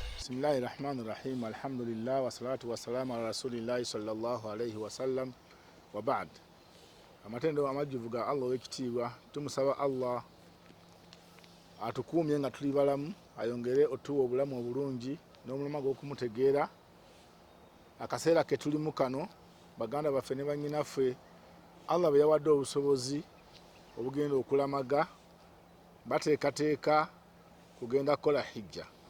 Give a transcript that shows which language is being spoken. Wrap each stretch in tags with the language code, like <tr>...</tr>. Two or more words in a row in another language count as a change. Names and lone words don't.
<ar>بسم الله الرحمن الرحيم. الحمد لله والصلاة والسلام على رسول الله صلى الله عليه وسلم وبعد.</ar> <lg>Amatendo amajjuvu ga Allah w'ekitiibwa tumusaba Allah atukuumye nga tuli balamu, ayongere otuwa obulamu obulungi n'omulama gw'okumutegeera akaseera ke tulimu kano. Baganda baffe ne bannyinaffe Allah bwe yawadde obusobozi obugenda okulamaga bateekateeka kugenda kukola hijja.</lg>